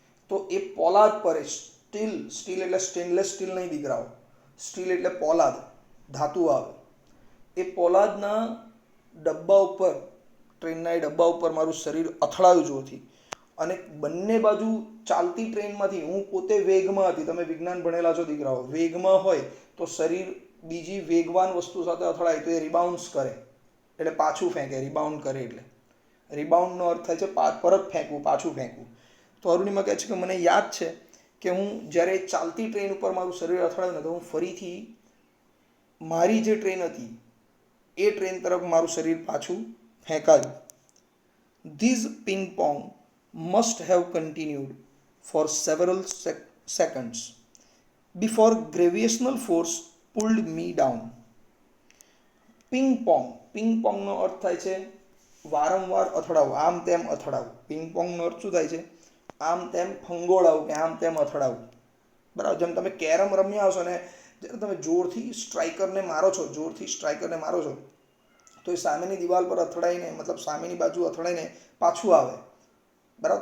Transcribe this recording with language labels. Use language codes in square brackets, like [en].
[gu] તો એ પોલાદ પર સ્ટીલ એટલે સ્ટેનલેસ સ્ટીલ નહીં દીકરાઓ, સ્ટીલ એટલે પોલાદ, ધાતુ આવે, એ પોલાદના ડબ્બા ઉપર, ટ્રેનના એ ડબ્બા ઉપર મારું શરીર અથડાયું જોરથી, અને બંને બાજુ ચાલતી ટ્રેનમાંથી, હું પોતે વેગમાં હતી, તમે વિજ્ઞાન ભણેલા છો દીકરાઓ, વેગમાં હોય તો શરીર બીજી વેગવાન વસ્તુ સાથે અથડાય તો એ રિબાઉન્સ કરે, એટલે પાછું ફેંકે, રિબાઉન્ડ કરે, એટલે રિબાઉન્ડનો અર્થ થાય છે પરત ફેંકવું, પાછું ફેંકવું. તો અરુણિમા કહે છે કે મને યાદ છે કે હું જ્યારે ચાલતી ટ્રેન ઉપર મારું શરીર અથડાયું ને તો હું ફરીથી મારી જે ટ્રેન હતી એ ટ્રેન તરફ મારું શરીર પાછું ફેંકાયું. [en] These ping pong must have continued for several seconds before gravitational force pulled me down. [gu] પિંગ પોંગનો અર્થ થાય છે વારંવાર અથડાવું, આમ તેમ અથડાવું. પિંગ પોંગનો અર્થ શું થાય છે? આમ તેમ ફંગોળાવું કે આમ તેમ અથડાવું, બરાબર. જેમ તમે કેરમ રમ્યા હશો ને, જ્યારે તમે જોરથી સ્ટ્રાઇકરને મારો છો, તો એ સામેની દિવાલ પર અથડાઈને, મતલબ સામેની બાજુ અથડાઈને પાછું આવે, બરાબર.